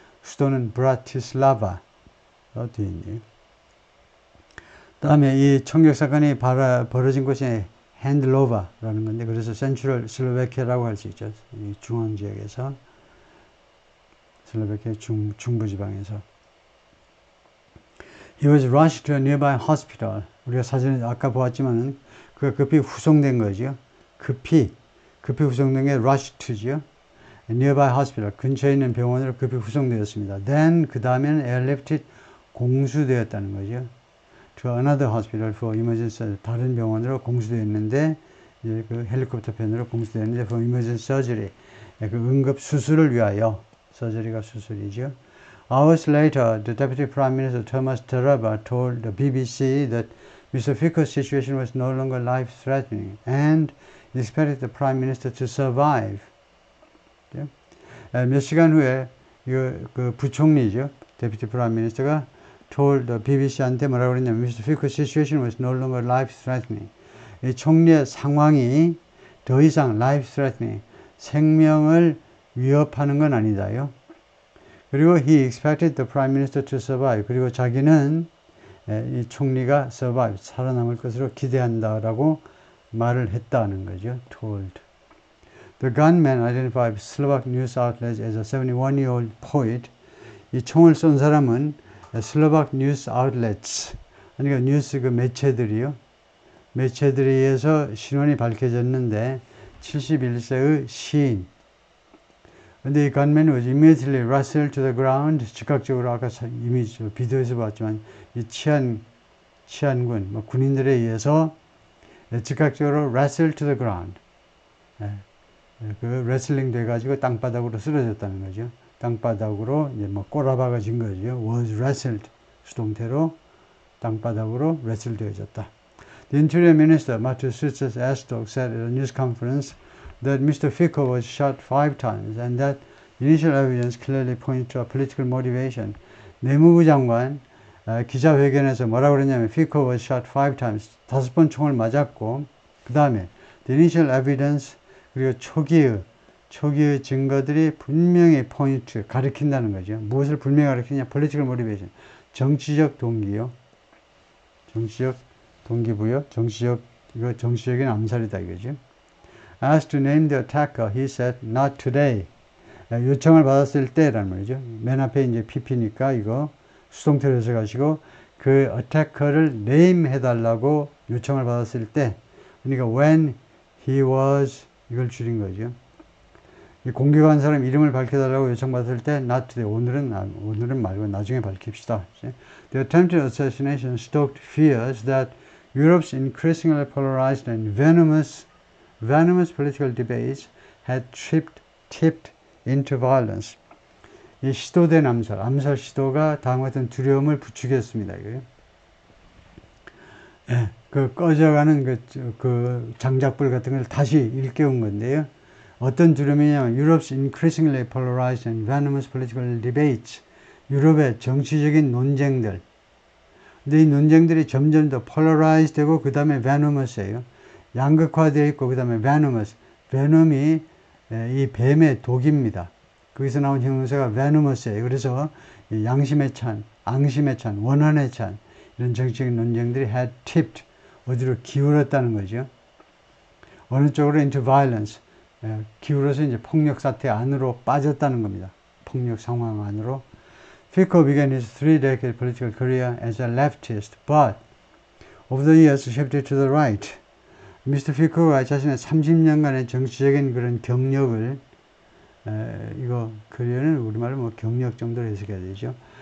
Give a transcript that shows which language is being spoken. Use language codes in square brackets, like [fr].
[ko] 수도는 브라티슬라바 되어 있네요. 다음에 이 총격 사건이 벌어진 곳이 핸들로바라는 건데 그래서 센트럴 슬로베키아라고 할 수 있죠. 이 중앙 지역에서 슬로베키아 중부 지방에서. [en] He was rushed to a nearby hospital. [ko] 우리가 사진을 아까 보았지만은 그가 급히 후송된 거죠. 급히 후송된 게 [en] rushed to [ko] 죠. [en] nearby hospital [ko] 근처에 있는 병원으로 급히 후송되었습니다. Then 그 다음에는 airlifted 공수되었다는 거죠. [en] To another hospital for emergency [ko] 다른 병원으로 공수되었는데 이제 그 헬리콥터 편으로 공수되었는데 [en] for emergency surgery [ko] 그 응급 수술을 위하여 서저리가 수술이죠. [en] Hours later, the Deputy Prime Minister Thomas Taraba told the BBC that Mr. Fico's situation was no longer life-threatening and he expected the Prime Minister to survive. [ko] 몇 시간 후에 그 부총리죠, [en] Deputy Prime Minister [ko] 가 [en] told the BBC [ko] 한테 뭐라고 그랬냐면 Mr. [en] Fico's situation was no longer life-threatening. [ko] 이 총리의 상황이 더 이상 life-threatening, 생명을 위협하는 건 아니다요. 그리고 [en] he expected the prime minister to survive. [ko] 그리고 자기는 이 총리가 survive, 살아남을 것으로 기대한다라고 말을 했다는 거죠. [en] told. The gunman identified Slovak news outlets as a 71-year-old poet. [ko] 이 총을 쏜 사람은 [en] Slovak news outlets, [ko] 그러니까 뉴스 그 매체들이요. 매체들에 의해서 신원이 밝혀졌는데 71세의 시인. 근데 이 [en] gunman was immediately wrestled to the ground. [ko] 즉각적으로 아까 이미 비디오에서 봤지만 이 치안군, 군인들에 의해서 즉각적으로 [en] wrestled to the ground. [ko] 그 레슬링 돼가지고 땅바닥으로 쓰러졌다는 거죠. 땅바닥으로 이제 뭐 꼬라박아진 거죠. [en] was wrestled [ko] 수동태로 땅바닥으로 wrestle 되어졌다. [en] The Interior Minister, Massachusetts Astok, said at a news conference that Mr. Fico was shot 5 times and that initial evidence clearly points to a political motivation. [ko] 내무부 장관 기자회견에서 뭐라고 그랬냐면 [en] Fico was shot 5 times. [ko] 5번 총을 맞았고 그 다음에 [en] the initial evidence [ko] 그리고 초기의 증거들이 분명히 포인트 가리킨다는 거죠. 무엇을 분명히 가리키냐? [en] political motivation. [ko] 정치적 동기요. 정치적 동기부여. 정치적인 암살이다 이거죠. [en] Asked to name the attacker, he said, not today. [ko] 요청을 받았을 때라는 말이죠. 맨 앞에 이제 PP니까 이거 수동태로 해석하시고 그 attacker를 name 해달라고 요청을 받았을 때 그러니까 [en] when he was [ko] 이걸 줄인 거죠. 이 공격한 사람 이름을 밝혀달라고 요청받을 때 [en] not today. [ko] 오늘은 말고 나중에 밝힙시다. [en] The attempted assassination stoked fears that Europe's increasingly polarized and venomous political debates had tipped into violence. [ko] 이 시도된 암살 시도가 다음과 같은 두려움을 부추겼습니다. 이거요. 예, 그 꺼져가는 그 장작불 같은 걸 다시 일깨운 건데요. 어떤 두려움이냐면 [en] Europe's increasingly polarized and venomous political debates. [ko] 유럽의 정치적인 논쟁들. 근데 이 논쟁들이 점점 더 polarized 되고 그 다음에 venomous예요. 양극화되어 있고 그 다음에 venomous. venom이 이 뱀의 독입니다. 거기서 나온 형용사가 venomous예요. 그래서 양심에 찬, 앙심에 찬, 원한에 찬 이런 정치적인 논쟁들이 [en] had tipped [ko] 어디로 기울었다는 거죠. 어느 쪽으로 [en] into violence. [ko] 기울어서 이제 폭력 사태 안으로 빠졌다는 겁니다. 폭력 상황 안으로. [en] Fico began his 3-decade political career as a leftist, but over the years shifted to the right. Mr. [ko] Fico가 자신의 30년간의 정치적인 그런 경력을 이거 커리어는 우리말로 뭐 경력 정도로 해석해야 되죠.